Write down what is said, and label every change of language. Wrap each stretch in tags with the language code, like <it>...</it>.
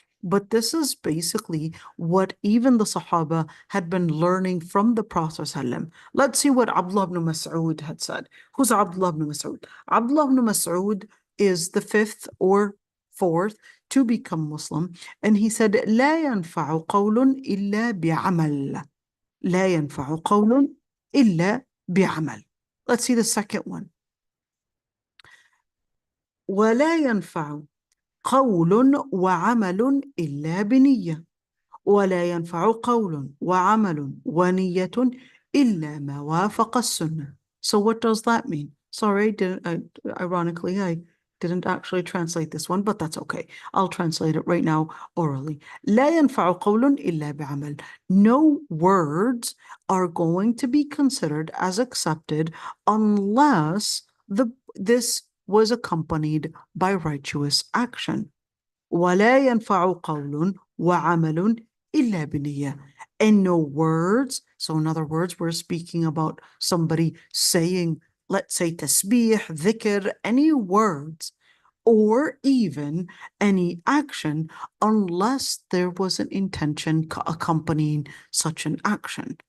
<en>But this is basically what even the Sahaba had been learning from the Prophet ﷺ. Let's see what Abdullah ibn Mas'ud had said. Who's Abdullah ibn Mas'ud? Abdullah ibn Mas'ud is the fifth or fourth to become Muslim. And he said,</en> <ar>لا ينفع قول إلا بعمل. لا ينفع قول إلا بعمل.</ar> <en>Let's see the second one.</en> <ar>ولا ينفع قول وعمل إلا بنية، ولا ينفع قول وعمل ونية إلا ما وافق السنة.</ar> <en>So what does that mean? Sorry, ironically, I didn't actually translate this one, but that's okay. I'll translate it right now orally.</en> <ar>لا ينفع قول إلا بعمل.</ar> <en>No words are going to be considered as accepted unless this was accompanied by righteous action.</en> <ar>ولا ينفع قول وعمل إلا بنية.</ar> <en>And no words, so in other words, we're speaking about somebody saying, let's say tasbih, dhikr, any words, or even any action, unless there was an intention accompanying such an action.</en>